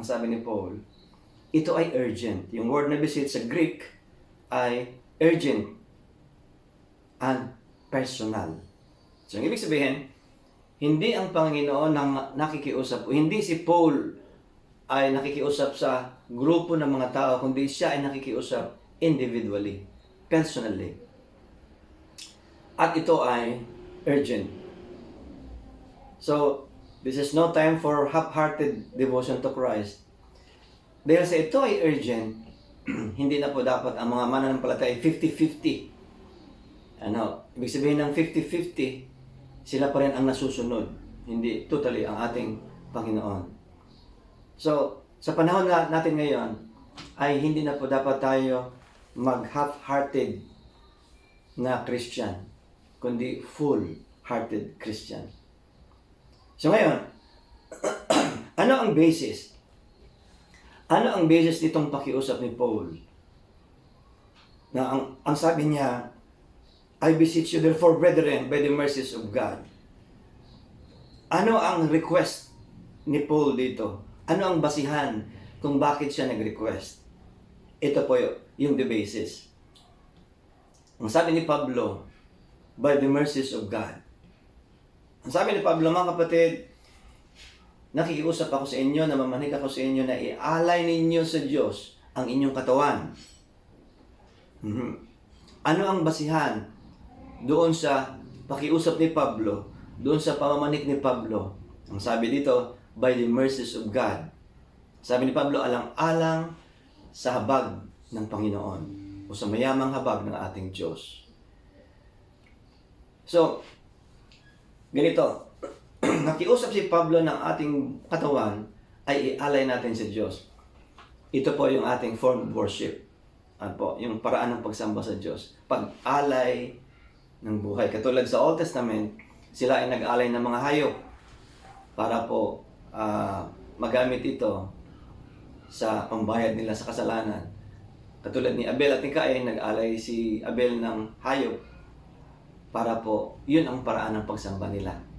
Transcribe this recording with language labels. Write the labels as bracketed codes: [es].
[tl] Ang sabi ni Paul, ito ay urgent. Yung word na beseech sa Greek ay urgent and personal. So, ang ibig sabihin, hindi ang Panginoon ang nakikiusap, o hindi si Paul ay nakikiusap sa grupo ng mga tao, kundi siya ay nakikiusap individually, personally. At ito ay urgent. [en] So, this is no time for half-hearted devotion to Christ. [tl] Dahil sa ito ay urgent, hindi na po dapat ang mga mananampalataya 50-50. Ibig sabihin ng 50-50, sila pa rin ang nasusunod, hindi totally ang ating Panginoon. So, sa panahon natin ngayon, ay hindi na po dapat tayo mag-half-hearted na Christian, kundi full-hearted Christian. So ngayon, ano ang basis? Ano ang basis nitong pakiusap ni Paul? Na ang sabi niya, [en] I beseech you therefore, brethren, by the mercies of God. [tl] Ano ang request ni Paul dito? Ano ang basihan kung bakit siya nag-request? Ito po yung the basis. Ang sabi ni Pablo, [en] by the mercies of God. [tl] Ang sabi ni Pablo, mga kapatid, nakikiusap ako sa inyo, namamanig ako sa inyo na ialay ninyo sa Diyos ang inyong katawan. Ano ang basihan doon sa pakiusap ni Pablo, doon sa pamamanik ni Pablo? Ang sabi dito, [en] by the mercies of God. [tl] Sabi ni Pablo, alang-alang sa habag ng Panginoon o sa mayamang habag ng ating Diyos. So, ganito, nakiusap si Pablo ng ating katawan ay ialay natin sa Diyos. Ito po yung ating form of worship. Ano po, yung paraan ng pagsamba sa Diyos. Pag-alay ng buhay. Katulad sa Old Testament, sila ay nag-alay ng mga hayop para po magamit ito sa pambayad nila sa kasalanan. Katulad ni Abel at ni Cain, nag-alay si Abel ng hayop para po, yun ang paraan ng pagsamba nila.